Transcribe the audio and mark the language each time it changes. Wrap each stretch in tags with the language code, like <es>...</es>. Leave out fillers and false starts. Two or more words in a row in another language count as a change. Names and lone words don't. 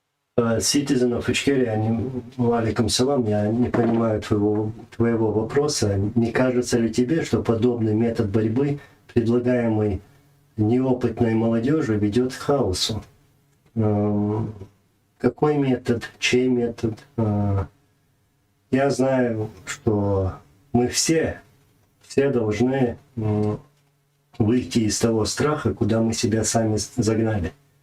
<en>Citizen of Ичкерия,</en> <ar>عليكم سلام,</ar> <ru>я не понимаю твоего вопроса. Не кажется ли тебе, что подобный метод борьбы, предлагаемый неопытной молодежью, ведет к хаосу? Какой метод, чей метод? Я знаю, что мы все должны выйти из того страха, куда мы себя сами загнали.</ru>